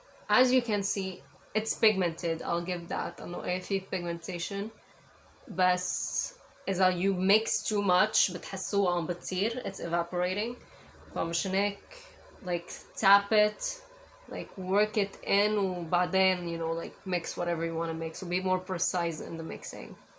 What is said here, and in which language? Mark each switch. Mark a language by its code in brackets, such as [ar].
[en] As you can see, it's pigmented. I'll give that. [ar] إنه إيه في [en] pigmentation. [ar] بس إذا [en] you mix too much [ar] بتحسوه عم بتصير. [en] It's evaporating. [ar] فمشان هيك [en] like tap it, like work it in [ar] وبعدين [en] you know like mix whatever you want to mix. So be more precise in the mixing.